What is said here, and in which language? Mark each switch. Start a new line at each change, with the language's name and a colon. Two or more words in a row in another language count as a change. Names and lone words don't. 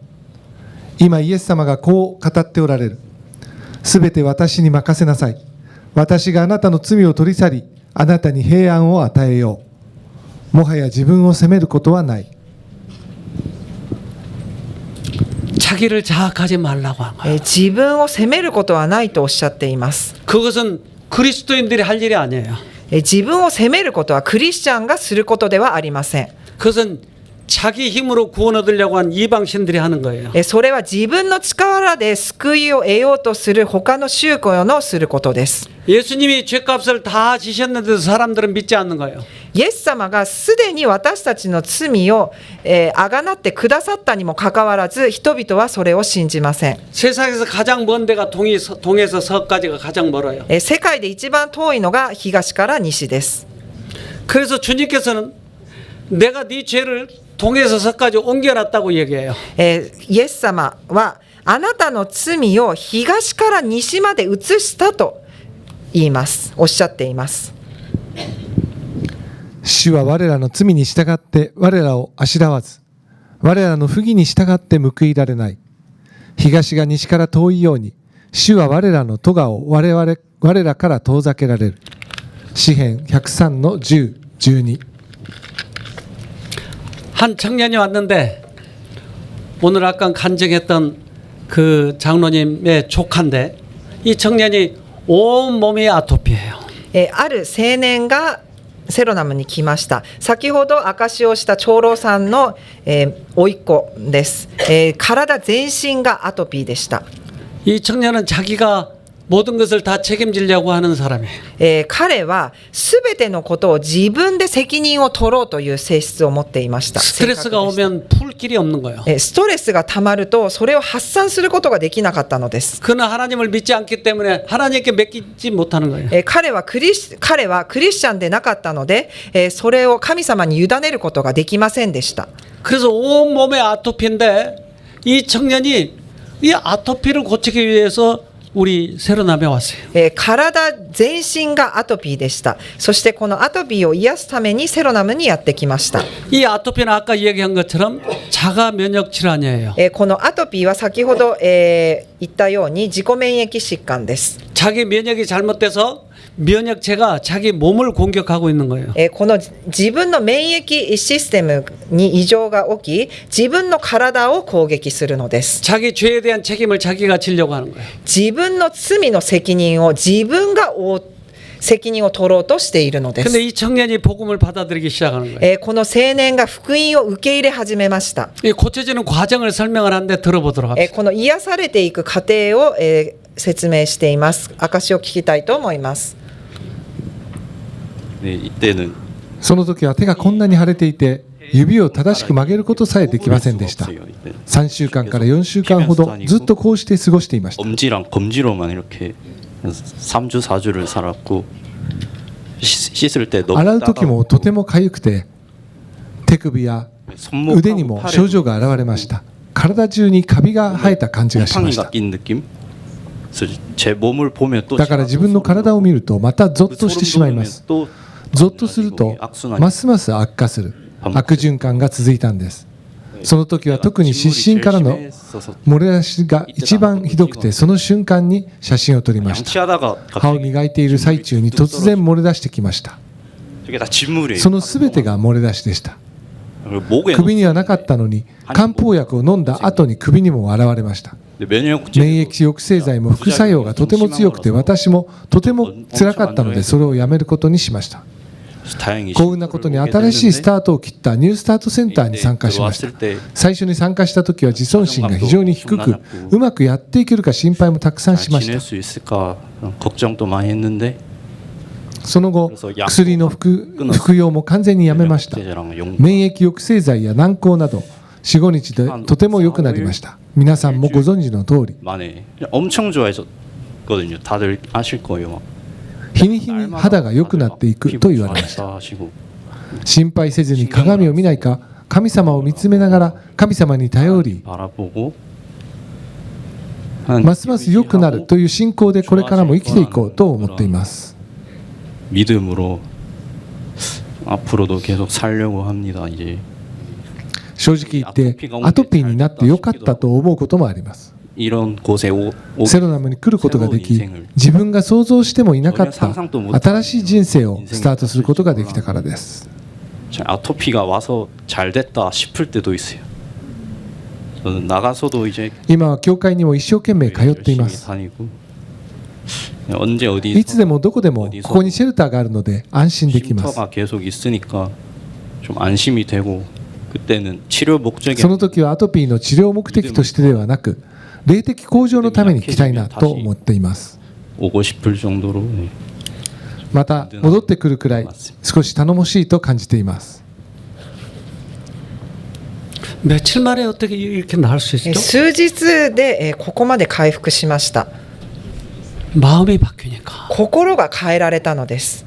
Japanese: 今イエス様がこう語っておられる。すべて私に任せなさい。私があなたの罪を取り去り、あなたに平安を与えよう。もはや自分を責めることはない。
Korean: 자기를 자학하지 말라고 한 거예요.
Japanese: 自分を責めることはないとおっしゃっています。
Korean: 그것은 그리스도인들이 할 일이 아니에요.
Japanese: 自分を責めることはクリスチャンがすることではありません。
Korean: 그것은 자기 힘으로 구원 얻으려고 한 이방신들이 하는 거예요.
Japanese: それは自分の力で救いを得ようとする他の宗教のすることです。
Korean: 예수님이 죄값을 다 지셨는데도 사람들은 믿지 않는 거예요.
Japanese: イエス様がすでに私たちの罪をあがなってくださったにもかかわらず、人々はそれを信じません。
Korean: 세상에서 가장 먼 데가 동에서 서까지가 가장 멀어요.
Japanese: 世界で一番遠いのが東から西です。
Korean: 그래서 주님께서는 내가 네 죄를 동에서 서까지 옮겨놨다고 얘기해요.
Japanese: イエス様はあなたの罪を東から西まで移したと言います。おっしゃっています。主は我らの罪に従って我らをあしらわず、我らの不義に従って報いられない。東が西から遠いように、主は我らの咎を我らから遠ざけられる。詩編103の10、12。
Korean: 한 청년이 왔는데 오늘 아까 간증했던 그 장로님의 조카인데 이 청년이 온 몸이 아토피예요.
Japanese: ある青年がセロナムに来ました。先ほど証しをした長老さんの、甥っ子です。体全身がアトピーでした。
Korean: 이 청년은 자기가 모든 것을 다 책임지려고 하는 사람이에요.
Japanese: 彼はすべてのことを自分で責任を取ろうという性質を持っていました。
Korean: 스트레스가 오면 풀 길이 없는 거예요.
Japanese: ストレスがたまるとそれを発散することができなかったのです。
Korean: 그는 하나님을 믿지 않기 때문에 하나님께 맡기지 못하는 거예요.
Japanese: 彼はクリスチャンでなかったので、それを神様に委ねることができませんでした。
Korean: 그래서 온 몸에 아토피인데 이 청년이 이 아토피를 고치기 위해서 우리 세로남에 왔어요.
Japanese: 体全身がアトピーでした。そしてこのアトピーを癒すためにセロナムにやってきました。
Korean: 이 아토피는 아까 얘기한 것처럼 자가 면역 질환이에요.
Japanese: このアトピーは先ほど、言ったように自己免疫疾患です。
Korean: 자기 면역이 잘못돼서 면역체가 자기 몸을 공격하고 있는 거예요.
Japanese: この自分の免疫システムに異常が起き、自分の体を攻撃するのです。
Korean: 자기 죄에 대한 책임을 자기가 지려고 하는 거예요.
Japanese: 自分の罪の責任を自分が責任を取ろうとしているのです。
Korean: 근데 이 청년이 복음을 받아들이기 시작하는 거예요.
Japanese: この青年が福音を受け入れ始めました。
Korean: 이 고쳐지는 과정을 설명을 하는데 들어보도록 합시다.
Japanese: この癒されていく過程を、説明しています。証を聞きたいと思います。
Korean: 네, 이때는
Japanese: その時は手がこんなに腫れていて、指を正しく曲げることさえできませんでした。3週間から4週間ほどずっとこうして過ごしていました。
Korean: 엄지랑 검지로만 이렇게 3주 4주를 살았고 씻을 때 너무
Japanese: 洗う時もとても痒くて、手首や腕にも症状が現れました。体中にカビが生えた感じがしました。
Korean: 낀 느낌? 그래서 제 몸을 보면 또
Japanese: だから自分の体を見るとまたゾッとしてしまいます。
Korean: 또
Japanese: ゾッとするとますます悪化する悪循環が続いたんです。その時は特に失神からの漏れ出しが一番ひどくて、その瞬間に写真を撮りました。
Korean: 양치하다가
Japanese: 歯を磨いている最中に突然漏れ出してきました。
Korean: 저게 다 진물이에요.
Japanese: その全てが漏れ出しでした。
Korean: 목에
Japanese: 首にはなかったのに漢方薬を飲んだ後に首にも現れました。
Korean: 면역
Japanese: 免疫抑制剤も副作用がとても強くて、私もとても辛かったのでそれをやめることにしました。
Korean: 다행히
Japanese: 幸運なことに新しいスタートを切ったニュースタートセンターに参加しました。最初に参加した時は自尊心が非常に低く、うまくやっていけるか心配もたくさんしました。
Korean: 지낼 수 있을까 걱정도 많이 했는데
Japanese: その後薬の服用も完全にやめました。免疫抑制剤や軟膏など 4,5 日でとても良くなりました。皆さんもご存知の通り、
Korean: 만에 엄청 좋아졌거든요. 다들 아실 거예요.
Japanese: 日に日に肌が良くなっていくと言われました。心配せずに鏡を見ないか、神様を見つめながら神様に頼り、
Korean: 바라보고
Japanese: ますます良くなるという信仰でこれからも生きていこうと思っています。
Korean: 믿음으로 앞으로도 계속 살려고 합니다. 이제
Japanese: 正直言ってアトピーになって良かったと思うこともあります。
Korean: 이런 곳에
Japanese: セロナムに来ることができ、自分が想像してもいなかった新しい人生をスタートすることができたからです。
Korean: 아토피가 와서 잘 됐다 싶을 때도 있어요. 저는 나가서도 이제
Japanese: 今は教会にも一生懸命通っています。
Korean: 다니고 언제 어디
Japanese: いつでもどこでもここにシェルターがあるので安心できます。
Korean: 쉼터가 계속 있으니까 좀 안심이 되고 그때는 치료 목적이
Japanese: その時はアトピーの治療目的としてではなく、霊的向上のために来たいなと思っています。
Korean: 오고 싶을 정도로
Japanese: また戻ってくるくらい少し頼もしいと感じています。
Korean: 며칠 만에 어떻게 이렇게 나을 수
Japanese: 数
Korean: 있죠?
Japanese: 日でここまで回復しました。
Korean: 마음이 바뀌니까.
Japanese: 心が変えられたのです。